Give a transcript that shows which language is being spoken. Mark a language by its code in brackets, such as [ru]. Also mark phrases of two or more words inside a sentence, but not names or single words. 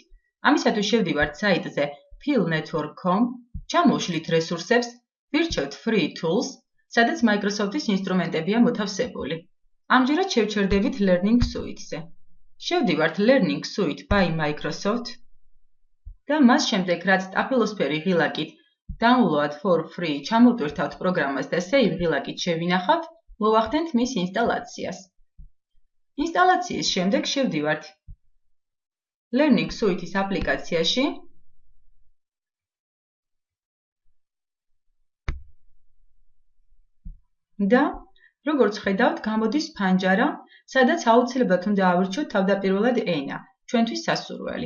[ka] ამისათვის შევდივართ საიტზე philnetwork.com, ჩამოვშლით რესურსებს, ვირჩევთ [en] Free Tools, [ka] სადაც Microsoft-ის ინსტრუმენტებია მოთავსებული. ამჯერად შევჩერდებით Learning Suite-ზე. შევდივართ Learning Suite by Microsoft და მას შემდეგ, რაც სტაფილოსფერი ღილაკით [en] Download for free [ka] ჩამოვტვირთავთ პროგრამას და Save ღილაკით შევინახავთ, მოვახდენთ მის ინსტალაციას. ინსტალაციის შემდეგ შევდივართ Learning Suite-ის აპლიკაციაში და როგორც ხედავთ, გამოდის ფანჯარა, სადაც აუცილებლად უნდა ავირჩიოთ თავდაპირველად ენა, ჩვენთვის სასურველი.